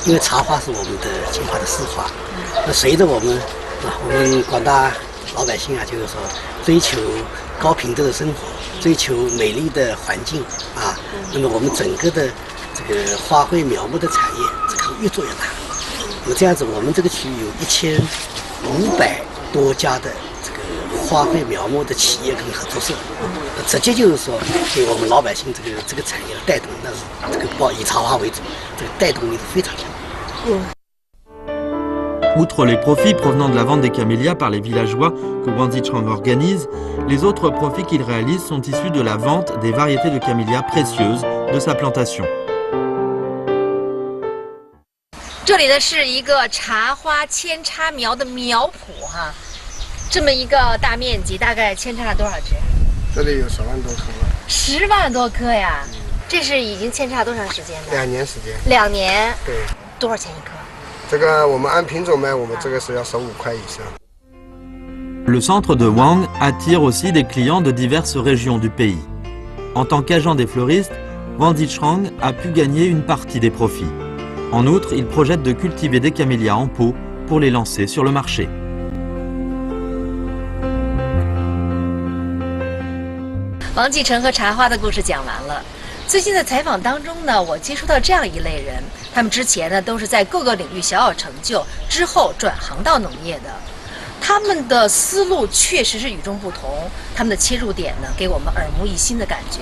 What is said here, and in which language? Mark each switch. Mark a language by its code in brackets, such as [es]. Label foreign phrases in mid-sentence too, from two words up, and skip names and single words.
[zh] 因为茶花是我们的金华的市花，那随着我们广大老百姓啊，就是说追求高品质的生活，追求美丽的环境啊，那么我们整个的这个花卉苗木的产业这个越做越大。那么这样子，我们这个区域有1500多家的这个花卉苗木的企业跟合作社，直接就是说对我们老百姓这个产业的带动，那是这个以茶花为主，这个带动力是非常强。 [fr] Outre les profits provenant de la vente des camélias par les villageois que Wang Zichang organise, les autres profits qu'il réalise sont issus de la vente des variétés de camélias précieuses de sa plantation. [zh] 这里呢是一个茶花扦插苗的苗圃哈，这么一个大面积，大概扦插了多少枝？这里有10万多棵了。 10万多棵呀！这是已经扦插了多长时间呢？2 年时间。 2年。对。多少钱一棵？这个我们按品种卖，我们这个是要15块以上。 [fr] Le centre de Wang attire aussi des clients de diverses régions du pays. En tant qu'agent des fleuristes, Wang Zichang a pu gagner une partie des profits. En outre, il projette de cultiver des camélias en pot pour les lancer sur le marché. [zh] 王继承和茶花的故事讲完了。最近的采访当中呢，我接触到这样一类人，他们之前呢都是在各个领域小有成就，之后转行到农业的。他们的思路确实是与众不同，他们的切入点呢给我们耳目一新的感觉。